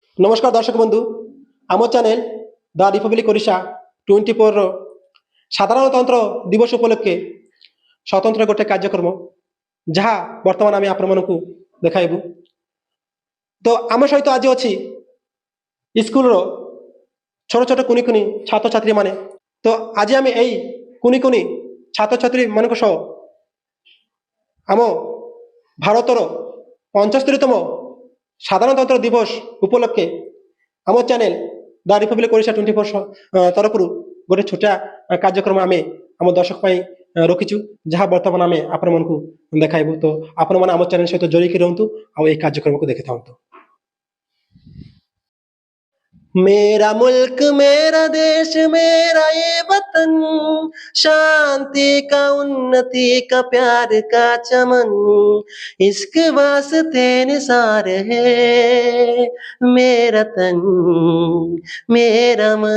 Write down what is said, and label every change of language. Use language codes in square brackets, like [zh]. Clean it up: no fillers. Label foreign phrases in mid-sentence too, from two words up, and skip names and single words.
[or] ନମସ୍କାର ଦର୍ଶକ ବନ୍ଧୁ, ଆମର ଚ୍ୟାନେଲ ଦ ରିପବ୍ଲିକ ଓଡ଼ିଶା 24 ସାଧାରଣତନ୍ତ୍ର ଦିବସ ଉପଲକ୍ଷେ ସ୍ୱତନ୍ତ୍ର ଗୋଟେ କାର୍ଯ୍ୟକ୍ରମ ଯାହା ବର୍ତ୍ତମାନ ଆମେ ଆପଣମାନଙ୍କୁ ଦେଖାଇବୁ। ତ ଆମ ସହିତ ଆଜି ଅଛି ସ୍କୁଲର ଛୋଟ ଛୋଟ କୁନି କୁନି ଛାତ୍ରଛାତ୍ରୀମାନେ। ତ ଆଜି ଆମେ ଏଇ କୁନି କୁନି ଛାତ୍ରଛାତ୍ରୀମାନଙ୍କ ସହ ଆମ ଭାରତର 75ତମ ସାଧାରଣତନ୍ତ୍ର ଦିବସ ଉପଲକ୍ଷେ ଆମ ଚ୍ୟାନେଲ ଦ ରିପବ୍ଲିକ ଓଡ଼ିଶା 24 ତରଫରୁ ଗୋଟେ ଛୋଟିଆ କାର୍ଯ୍ୟକ୍ରମ ଆମେ ଆମ ଦର୍ଶକ ପାଇଁ ରଖିଛୁ, ଯାହା ବର୍ତ୍ତମାନ ଆମେ ଆପଣମାନଙ୍କୁ ଦେଖାଇବୁ। ତ ଆପଣମାନେ ଆମ ଚ୍ୟାନେଲ ସହିତ ଜଡ଼ିକି ରୁହନ୍ତୁ ଆଉ ଏହି କାର୍ଯ୍ୟକ୍ରମକୁ ଦେଖିଥାନ୍ତୁ। [hi] मेरा मुल्क मेरा देश मेरा ये वतन, शांति का उन्नति का प्यार का चमन, इश्क वास्ते निसार है मेरा तन मेरा मन।